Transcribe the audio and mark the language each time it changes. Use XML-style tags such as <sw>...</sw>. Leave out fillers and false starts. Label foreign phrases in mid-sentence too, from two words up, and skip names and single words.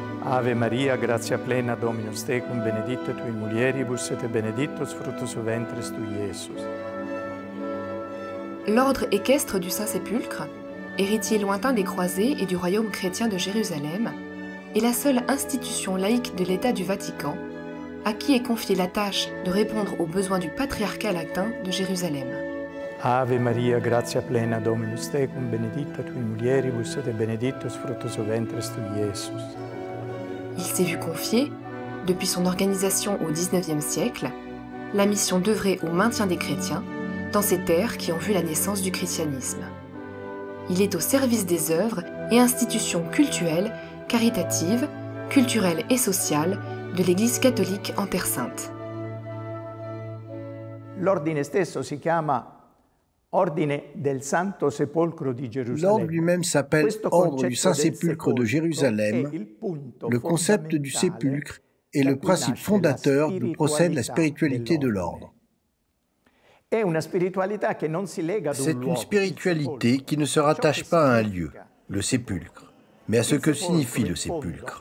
<la>Ave Maria, gratia plena, Dominus tecum, benedicta tui mulieribus, et benedictus fructus ventris tui, Iesus.</la> <fr>L'ordre équestre du Saint-Sépulcre, héritier lointain des croisés et du royaume chrétien de Jérusalem, est la seule institution laïque de l'État du Vatican, à qui est confiée la tâche de répondre aux besoins du patriarcat latin de Jérusalem.</fr> <la>Ave Maria, gratia plena, Dominus tecum, benedicta tui mulieribus, et benedictus fructus ventris tui, Iesus.</la> <fr>Il s'est vu confier, depuis son organisation au XIXe siècle, la mission d'œuvrer au maintien des chrétiens dans ces terres qui ont vu la naissance du christianisme. Il est au service des œuvres et institutions cultuelles, caritatives, culturelles et sociales de l'Église catholique en Terre Sainte.</fr> <it>L'ordine stesso si chiama Ordine del Santo Sepolcro di Gerusalemme.</it> <fr>L'ordre lui-même s'appelle Ordre du Saint-Sépulcre de Jérusalem. Le concept du sépulcre est le principe fondateur d'où procède la spiritualité de l'ordre. C'est une spiritualité qui ne se rattache pas à un lieu, le sépulcre, mais à ce que signifie le sépulcre.</fr>